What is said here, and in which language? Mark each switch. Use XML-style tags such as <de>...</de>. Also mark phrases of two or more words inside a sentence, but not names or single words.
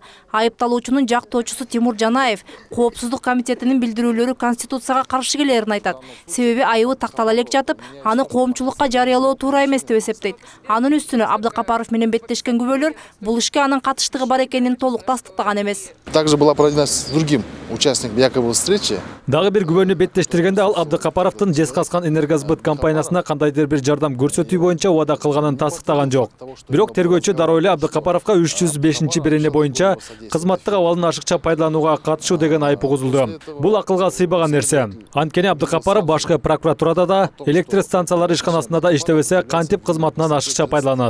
<ky>Айыпталуучунун жактоочусу Тимур Жанаев Коопсуздук комитетинин билдирүүлөрү Конституцияга каршы келерин айтат. Себеби айыбы тактала элек жатып, аны коомчулукка жарыялоо туура эмес деп эсептейт. Анын үстүнө Абдыкапаров менен беттешкен күбөлөр бул ишке анын катыштыгы бар экенин толук тастыктаган эмес.</ky> <ru>Также была проведена с другим участником якобы встречи.</ru> <ky>Дагы бир күбөнү беттештиргенде, ал Абдыкапаровдун Жезказган энергосбыт компаниясына кандайдыр бир жардам көрсөтүү боюнча убада кылганын тастыктаган жок. Бирок тергөөчү дароо эле Абдыкапаровго 305-берене боюнча кызматтык абалын ашыкча пайдаланууга катышуу деген айып угузулду. Бул акылга сыйбаган нерсе. Анткени Абдыкапаров башкы прокуратурада да, электр станциялары ишканасында да иштебесе, кантип кызматынан ашыкча пайдаланат.</ky>